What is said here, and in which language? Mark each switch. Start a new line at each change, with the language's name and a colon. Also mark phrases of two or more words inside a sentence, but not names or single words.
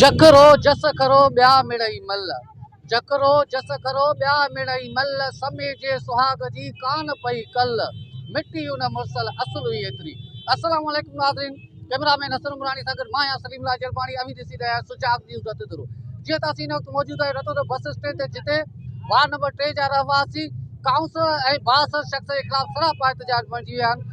Sindhi: जकरो जस करो ब्या मिड़ई मल, जकरो जस करो ब्या मिड़ई मल, समेजे सुहाग जी कान पई कल, मिट्टी उन मुरसल असुल हुई एतरी।
Arabic: السلام عليكم
Sindhi: नाज़रीन, कैमरामैन हसन मुरानी सां गॾु मां आहियां सलीम लाल जरबाणी। अवी ॾिसी रहिया आहियो सुजाग न्यूज़ रतोदरो। जीअं त असीं हिन वक़्तु मौजूदु आहियूं रतोदरो
English: bus stand
Sindhi: ते, जिते
English: ward number
Sindhi: 3 जा रहवासी काउंसलर ऐं 62 शख़्स जे ख़िलाफ़ सरापा एहतजाज बणिजी विया आहिनि।